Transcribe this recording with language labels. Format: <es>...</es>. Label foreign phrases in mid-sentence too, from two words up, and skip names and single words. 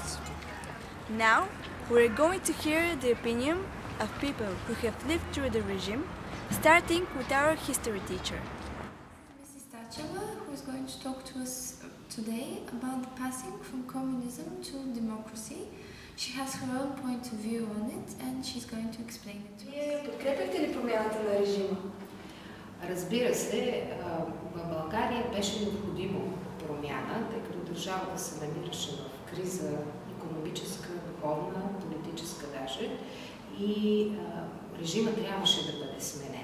<en>Now, we're going to hear the opinion of people who have lived through the regime, starting with our history teacher. Mrs. Tacheva, who is going to talk to us today about the passing from communism to democracy. She has her own point of view on it, and she's going to explain it to us.</en> <bg>Вие подкрепяте ли промяната на режима? Разбира се, в България беше необходима промяна, тъй като държавата се намираше в криза икономическа, духовна, политическа даже, и режима трябваше да бъде сменен.</bg>